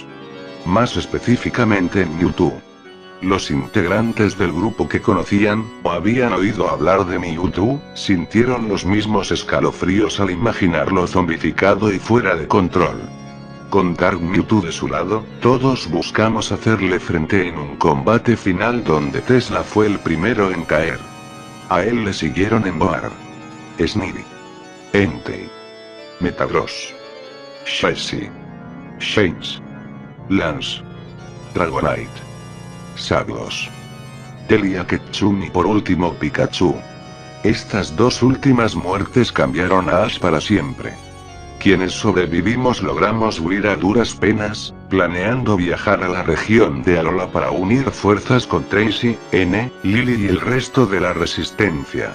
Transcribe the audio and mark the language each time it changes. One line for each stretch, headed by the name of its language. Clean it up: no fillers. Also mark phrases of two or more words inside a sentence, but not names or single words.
Spanish: Más específicamente en Mewtwo. Los integrantes del grupo que conocían, o habían oído hablar de Mewtwo, sintieron los mismos escalofríos al imaginarlo zombificado y fuera de control. Con Dark Mewtwo de su lado, todos buscamos hacerle frente en un combate final donde Tesla fue el primero en caer. A él le siguieron Emboar, Snivy, Entei, Metagross, Shaxi, Shanks, Lance, Dragonite. Sablos. Telia Ketchum y por último Pikachu. Estas dos últimas muertes cambiaron a Ash para siempre. Quienes sobrevivimos logramos huir a duras penas, planeando viajar a la región de Alola para unir fuerzas con Tracy, N, Lily y el resto de la resistencia.